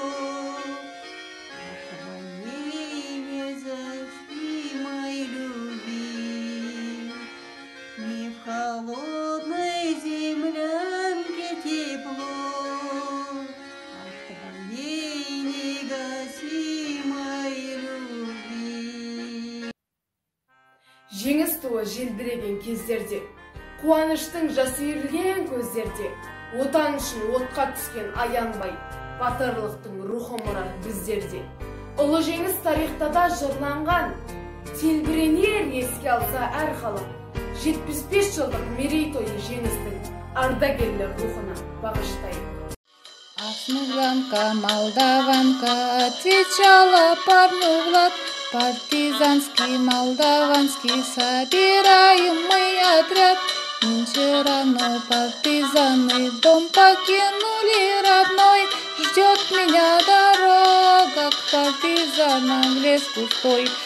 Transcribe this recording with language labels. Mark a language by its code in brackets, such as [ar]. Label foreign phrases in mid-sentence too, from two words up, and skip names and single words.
[ru] от твоей незастимой любви, не в холодной землянке тепло, от твоей негасимой любви. [kk] Жеңіс туы желбіреген кездерде, қуаныштың жасы үйірілген көздерде, отан үшін отқа түскен аянбай, батырлықтың рухы мұра біздерде. Ұлы жеңіс тарихта да жырланған, телбіренер еске алса әр халық. 75 жылдық мерейтойы жеңістің ардагерлер рухына бағыштайық. [ru] Смуглянка, молдаванка, отвечала парню Влад. Партизанский, молдаванский, собираем мы отряд. Нынче рано партизаны дом покинули родной. Ждет меня дорога к партизанам в лес густой.